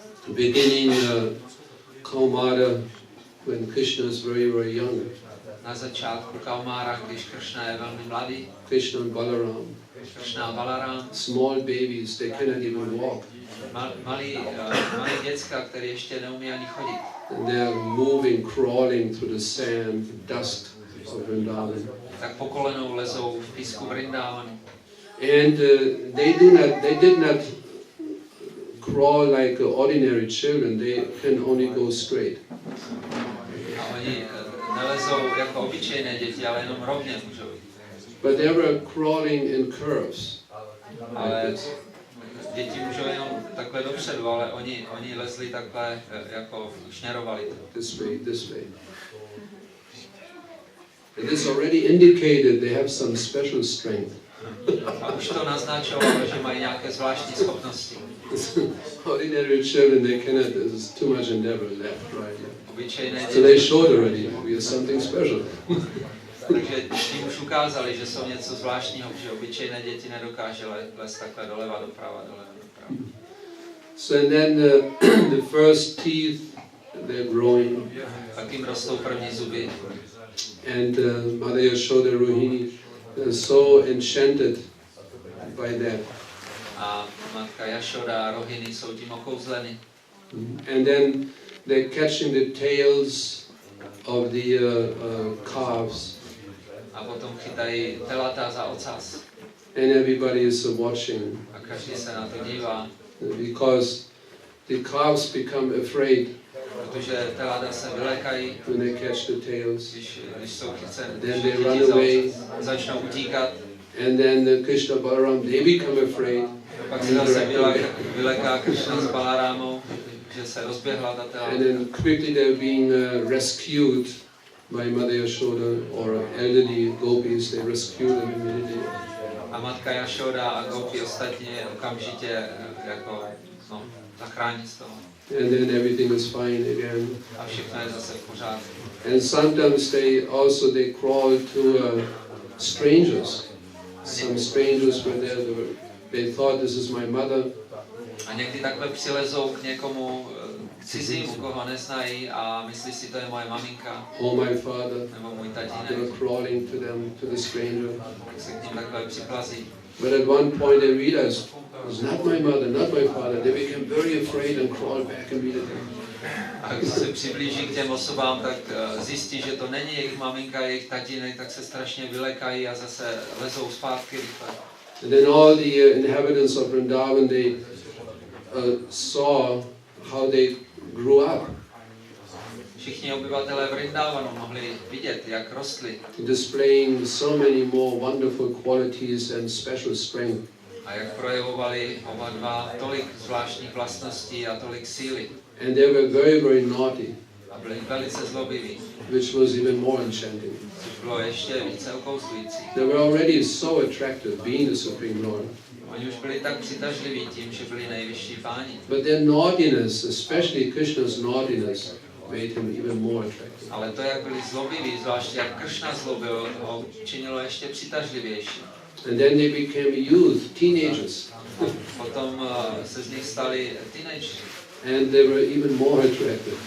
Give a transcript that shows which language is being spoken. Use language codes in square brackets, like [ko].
[en] Beginning Kaumara, when Krishna is very, very young. [cs] Na začátku Kaumara, když Krishna je velmi mladý. [en] Krishna and Balaram. [cs] Krishna a Balaram. [en] Small babies, they cannot even walk. [cs] Malí děcka, které ještě neumí ani chodit. [en] And they are moving, crawling through the sand, dust of Vrindavan. [cs] Tak po kolenou lezou v písku Vrindavanu. [en] And they did not crawl like ordinary children. They can only go straight. [cs] A oni nelezou jako obyčejné děti, ale jenom rovně můžou jít. [en] But they were crawling in curves. [cs] Ale děti můžou jenom takhle dopředu, ale oni lezli takhle, jako šněrovali. [en] This way. It is already indicated they have some special strength. [cs] A už to naznačovalo, že mají nějaké zvláštní schopnosti. [en] Ordinary children, they cannot, there's too much endeavor left, right? [cs] Obyčejné děti. [en] So they showed already, we are something special. [cs] Takže tím už ukázali, že jsou něco zvláštního, že obyčejné děti nedokáže lézt takhle doleva, doprava. [en] So and then the first teeth they're growing. [cs] Pak jim rostou první zuby. [en] And Mother Yashoda Rohini is so enchanted by that. [cs] A matka Yashoda a Rohini jsou tím okouzleny. [en] And then they're catching the tails of the calves. [cs] A potom chytají telata za ocas. [en] And everybody is watching. [cs] A každý se na to dívá. [en] Because the calves become afraid. [cs] Protože telata se vylekají. [en] When they catch the tails. [cs] Když jsou chyceni. [en] Then they run away. [cs] Začnou utíkat. [en] And then the Krishna Balaram, they become afraid. [cs] Pak se zase vyleká Krishna s Balarámou, že se rozběhla ta telata. [en] And then quickly they're being rescued by Mother Yashoda or elderly gopis. They rescue them immediately. [cs] A matka Yashoda a gopi ostatně okamžitě jako zachrání z toho. [en] And then everything is fine again. [cs] A všechno je zase v pořádku. [en] And sometimes they crawl to strangers. Some strangers were there. They thought this is my mother. [cs] A někdy takhle přilezou k někomu cizímu, koho neznají a myslí si, to je moje maminka. [en] Or my father. [cs] Nebo můj tatínek. [en] They were crawling to them, to the stranger. [cs] Se k ním takhle připlazí. [en] But at one point they realized, it's not my mother, not my father. They became very afraid and crawled back immediately. [cs] A když se přiblíží k těm osobám, tak zjistí, že to není jejich maminka, jejich tatínek, tak se strašně vylekají a zase lezou zpátky rychle. [en] And then all the inhabitants of Vrindavan, they saw how they grew up. [cs] Všichni obyvatelé Vrindavanu mohli vidět, jak rostli. [en] Displaying so many more wonderful qualities and special strength. [cs] A jak projevovali oba dva tolik zvláštních vlastností a tolik síly. [en] And they were very, very naughty. [cs] A byli velice zlobiví. [en] Which was even more enchanting. [cs] Což bylo ještě více okouzlující. [en] They were already so attractive, being the Supreme Lord. [cs] Oni už byli tak přitažliví tím, že byli nejvyšší páni. [en] But their naughtiness, especially Krishna's naughtiness, made him even more attractive. [cs] Ale to, jak byli zlobiví, zvláště jak Krishna zlobil, ho činilo ještě přitažlivější. [en] And then they became youth, teenagers. [cs] Potom se z nich stali teenageři. [en] And they were even more attractive.